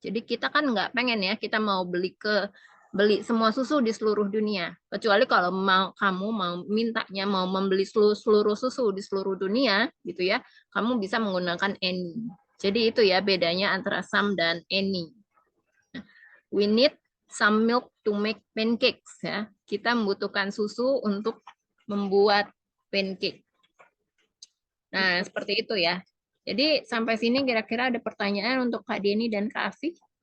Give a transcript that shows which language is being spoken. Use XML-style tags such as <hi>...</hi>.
<id>Jadi kita kan nggak pengen ya kita mau beli semua susu di seluruh dunia. Kecuali kalau kamu mau mintanya mau membeli seluruh susu di seluruh dunia gitu ya, kamu bisa menggunakan any. Jadi itu ya bedanya antara some dan any.</id> <en>We need some milk to make pancakes ya.</en> <id>Kita membutuhkan susu untuk membuat pancake. Nah, seperti itu ya. Jadi sampai sini kira-kira ada pertanyaan untuk Kak Deni dan Kak Afi?</id>